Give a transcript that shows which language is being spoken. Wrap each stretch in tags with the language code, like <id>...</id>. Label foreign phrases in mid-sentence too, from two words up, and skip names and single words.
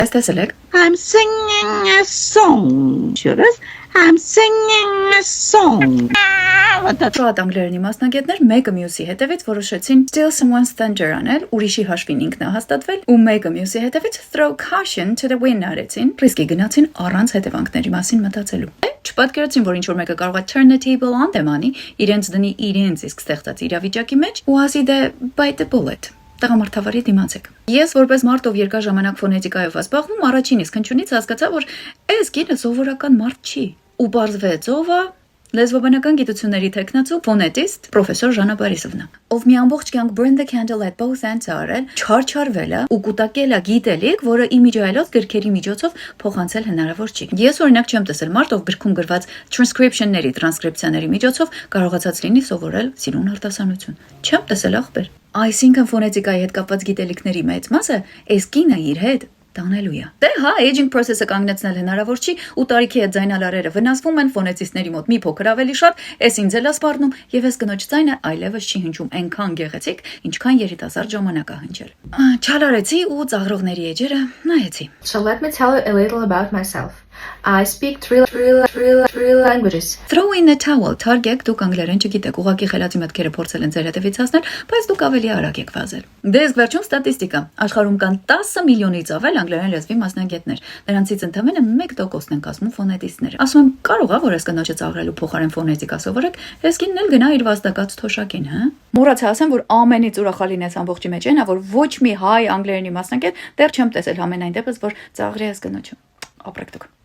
<hy>Տեսել եք։</hy> <en>I'm singing a song. I'm singing a song.</en> <hy>Շատ անգլերենի մասնագետներ մեկը մյուսի հետևից որոշեցին</hy> <en>steal someone's thunder</en> <hy>անել, ուրիշի հաշվին ինքնահաստատվել ու մեկը մյուսի հետևից</hy> <en>throw caution to the wind</en> <hy>արեցին, ռիսկի գնացին առանց հետևանքների մասին մտածելու։ Չպատկերացին, որ ինչ-որ մեկը կարող է</hy> <en>turn the table on them</en> <hy>անի, իրենց դնի իրենց իսկ ստեղծած իրավիճակի մեջ ու ասի դե</hy> <en>bite the bullet։</en> <hy>Տղամարդավարի դիմացեք։ Ես որպես մարդ ով երկար ժամանակ ֆոնետիկայով զբաղվում, առաջին իսկ հնչյունից հասկացա, որ այս կինը սովորական մարդ չի։ Ու բարձվեց ով է լեզվաբանական գիտությունների տեխնացու ֆոնետիստ պրոֆեսոր Ժանա Բարիսովնա, ով մի ամբողջ կյանք</hy> <en>burn the candle at both ends</en> <hy>արել, չարչարվել է ու կուտակել է գիտելիք, որը իմիջայլոց գրքերի միջոցով փոխանցել հնարավոր չի։ Ես օրինակ չեմ տեսել մարդ, ով գրքում գրված transcription-ների, տրանսկրիպցիաների միջոցով կարողացած լինի սովորել սիրուն արտասանություն։ Չեմ տեսել ախպեր։ Այսինքն ֆոնետիկայի հետ կապված գիտելիքների մեծ մասը այս կինը իր հետ տանելու է։ Դե հա,</hy> <en>aging process-ը</en> <hy>կանգնեցնել հնարավոր չի ու տարիքի հետ ձայնալարերը վնասվում են ֆոնետիստների մոտ մի փոքր ավելի շատ, այս ինձ էլ է սպառնում եւ այս կնոջ ձայնը այլևս չի հնչում այնքան գեղեցիկ, ինչքան երիտասարդ ժամանակ է հնչել։ Չալարեցի ու ծաղրողների էջերը նայեցի։</hy> <en>So let me tell you a little about myself. I speak three languages. Throw in the towel,</en> <hy>թարգեք, դուք անգլերեն չգիտեք, ուղղակի խելացի մտքերը փորձել են ձեր հետևից հասնել, բայց դուք ավելի արագ եք վազել։ Դե իսկ վերջում ստատիստիկա։ Աշխարհում կան 10 միլիոնից ավել անգլերեն լեզվի մասնագետներ։ Նրանցից ընդամենը 1%-ն են կազմում ֆոնետիստներ։ Ասում եմ, կարող է որ այս կնոջը ծաղրելու փոխարեն ֆոնետիկա սովորեք, այս կինն էլ գնա իր վաստակած թոշակին, հա։ Մոռացա ասեմ, որ ամենից ուրախալին այս ամբողջի մեջ այն է, որ ոչ մի հայ անգլերենի մասնագետ դեռ չեմ տեսել համենայն դեպս, որ ծաղրի այս կնոջը։ Ապրեք դուք։</hy>